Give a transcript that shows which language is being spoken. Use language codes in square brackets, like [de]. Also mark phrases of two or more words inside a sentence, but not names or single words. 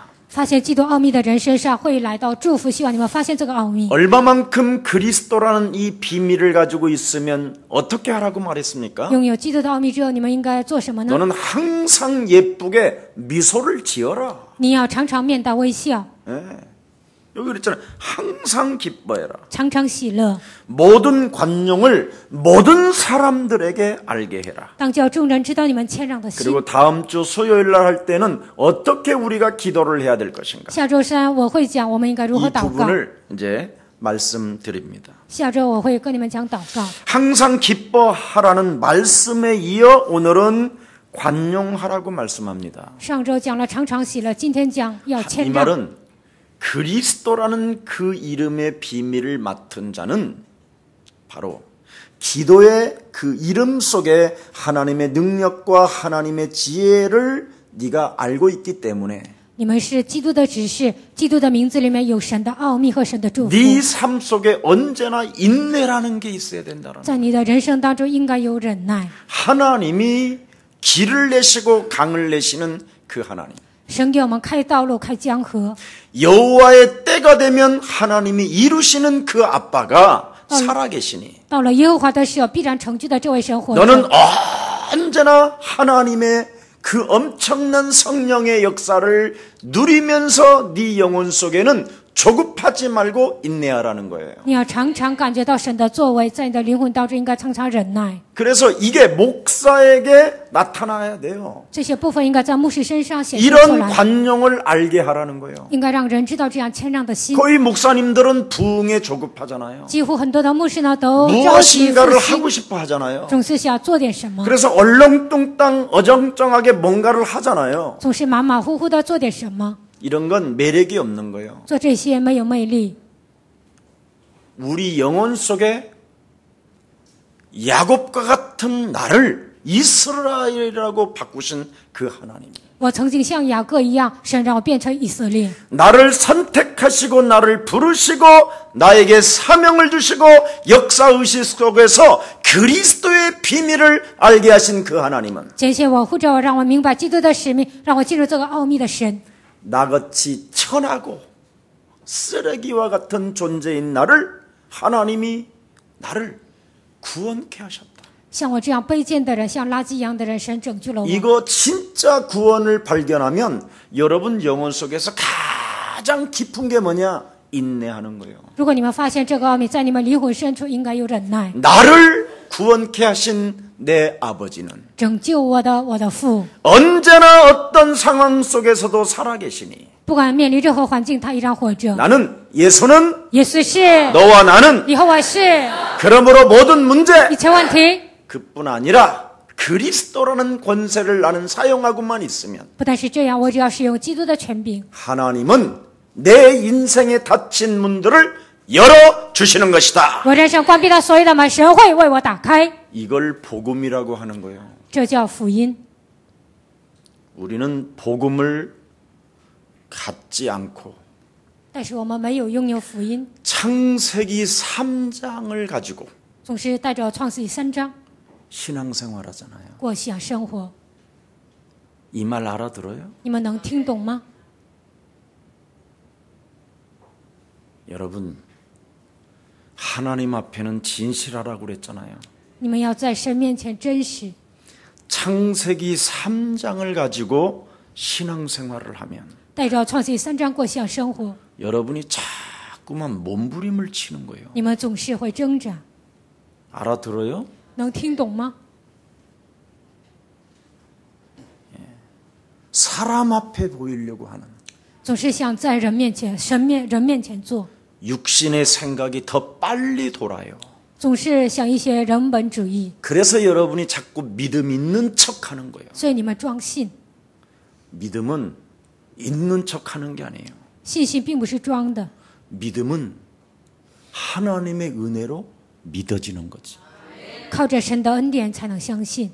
[zh] 发现基督奥秘的人身上会来到祝福，希望你们发现这个奥秘。 [ko] 얼마만큼 그리스도라는 이 비밀을 가지고 있으면 어떻게 하라고 말했습니까? [zh] 拥有基督的奥秘之后，你们应该做什么呢？ [ko] 너는 항상 예쁘게 미소를 지어라. [zh] 你要常常面带微笑， [ko] 예. 여기 그랬잖아요. 항상 기뻐해라. [zh] 常常喜乐， [ko] 모든 관용을 모든 사람들에게 알게 해라. [zh] 当叫众人知道你们谦让的心。 [ko] 그리고 다음 주 수요일 날 할 때는 어떻게 우리가 기도를 해야 될 것인가. [zh] 下周三我会讲我们应该如何 [ko] 이 [zh] 祷告。 [ko] 부분을 이제 말씀드립니다. [zh] 下周我会跟你们讲祷告。 [ko] 항상 기뻐하라는 말씀에 이어 오늘은 관용하라고 말씀합니다. [zh] 上周讲了常常喜乐，今天讲要 [ko] 이 [zh] 谦让。 [ko] 말은 그리스도라는 그 이름의 비밀을 맡은 자는 바로 기도의 그 이름 속에 하나님의 능력과 하나님의 지혜를 네가 알고 있기 때문에 [zh] 你们是基督的指示，基督的名字里面有神的奥秘和神的祝福。 [ko] 네 삶 속에 언제나 인내라는 게 있어야 된다는 [zh] 在你的人生当中应该有忍耐。 [ko] 하나님이 길을 내시고 강을 내시는 그 하나님 [zh] 神给我们开道路，开江河。 [ko] 여호와의 때가 되면 하나님이 이루시는 그 아빠가 살아계시니 [zh] 到了耶和华的时候，必然成就的这位神活着。 [ko] 너는 언제나 하나님의 그 엄청난 성령의 역사를 누리면서 네 영혼 속에는 조급하지 말고 인내하라는 거예요. [zh] 你要常常感觉到神的作为，在你的灵魂当中应该常常忍耐。 [ko] 그래서 이게 목사에게 나타나야 돼요. [zh] 这些部分应该在牧师身上显现出 [ko] 이런 [zh] 来， [ko] 관용을 알게 하라는 거예요. [zh] 应该让人知道这样谦让的心。 [ko] 거의 목사님들은 부흥에 조급하잖아요. [zh] 几乎很多的牧师呢都着急复 [ko] 무엇인가를 [zh] 兴， [ko] 하고 싶어 하잖아요. [zh] 总是想做点什么， [ko] 그래서 얼렁뚱땅 어정쩡하게 뭔가를 하잖아요. [zh] 总是马马虎虎的做点什么， [ko] 이런 건 매력이 없는 거예요. [zh] 做这些没有魅力。 [ko] 우리 영혼 속에 야곱과 같은 나를 이스라엘이라고 바꾸신 그 하나님. [zh] 我曾经像雅各一样，神让我变成以色列。 [ko] 나를 선택하시고 나를 부르시고 나에게 사명을 주시고 역사의식 속에서 그리스도의 비밀을 알게 하신 그 하나님은 [zh] 拣选我，呼召我，让我明白基督的使命，让我进入这个奥秘的神。 [ko] 나같이 천하고 쓰레기와 같은 존재인 나를 하나님이 나를 구원케 하셨다. [zh] 像我这样卑贱的人，像垃圾一样的人，神拯救了我。 [ko] 이거 진짜 구원을 발견하면 여러분 영혼 속에서 가장 깊은 게 뭐냐? 인내하는 거예요. [zh] 如果你们发现这个奥秘，在你们灵魂深处应该有忍耐。 [ko] 나를 구원케 하신 내 아버지는 [zh] 拯救我的父， [ko] 언제나 어떤 상황 속에서도 살아계시니 [zh] 不管面临任何环境，他依然活着。 [ko] 나는 예수는 [zh] 耶稣是， [ko] 너와 나는 [zh] 以后我是， [ko] 그러므로 모든 문제 [zh] 一切问题 [ko] 그뿐 아니라 그리스도라는 권세를 나는 사용하고만 있으면 [zh] 不但是这样，我只要使用基督的权柄， [ko] 하나님은 내 인생에 닫힌 문들을 열어주시는 것이다. [zh] 我人生关闭的所有的门，神会为我打开。 [ko] 이걸 복음이라고 하는 거예요. [zh] 这叫福音。 [ko] 우리는 복음을 갖지 않고 [zh] 但是我们没有拥有福音， [ko] 창세기 3장을 가지고 [zh] 总是带着创世记3章 [ko] 신앙생활하잖아요. [zh] 过信仰生活。 [ko] 이 말 알아들어요? [zh] 你们能听懂吗？ [ko] 여러분 하나님 앞에는 진실하라고 그랬잖아요. [zh] 你们要在神面前真实。 [ko] 창세기 3장을 가지고 신앙생활을 하면 [zh] 带着创世记3章过信仰生活， [ko] 여러분이 자꾸만 몸부림을 치는 거예요. [zh] 你们总是会挣扎。 [ko] 알아들어요? [zh] 能听懂吗？ [ko] 사람 앞에 보이려고 하는 [zh] 总是想在人面前、人面前做， [ko] 육신의 생각이 더 빨리 돌아요. [zh] 总是想一些人本主义， [ko] 그래서 여러분이 자꾸 믿음 있는 척하는 거예요. [zh] 所以你们装信。 [ko] 믿음은 있는 척하는 게 아니에요. [zh] 信心并不是装的， [ko] 믿음은 하나님의 은혜로 믿어지는 거지. [zh] 靠着神的恩典才能相信。